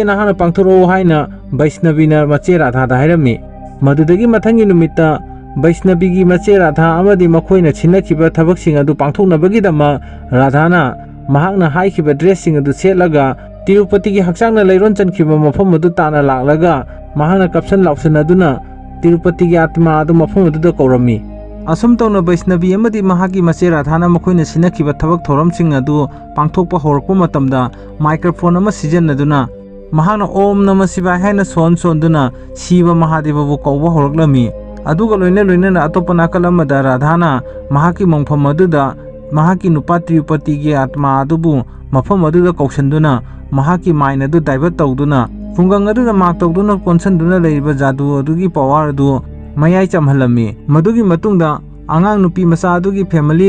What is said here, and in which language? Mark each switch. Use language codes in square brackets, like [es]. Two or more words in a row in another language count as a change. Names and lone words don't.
[mni] nahana pangthoro haina Vaishnavi na mache Radha da hairami madudagi mathangi numitta Vaishnavi gi mache Radha amadi makhoina chinakhiba thabaksing adu pangthoknabagidama Radhana mahakna haikhiba dressing adu selaga Tirupati gi hakchangna leiron chankhiba mafam adu tana laklaga mahakna kapsan lauksan aduna Tirupati gi atma adu mafam adu da kaurami asum tawna Vaishnavi amadi mahaki mache Radhana makhoina sinakhiba thabak thoramsing adu pangthokpa horakpa matamda microphone ama sijanaduna mahakna [sa] ॐ नमः शिवाय [mni] haina sonduna Shiva Mahadeva bu kauba horaklami aduga loina atopa nakal amada Radhana mahaki mongpham aduda mahaki nupa Tirupati gi atma adubu mafam aduda kausanduna mahaki mind adu divert tawduna khungang aduda mak tawduna konsanduna leiba jadu adugi power adu mayai chamhalami madugi matungda angang nupi masa adugi family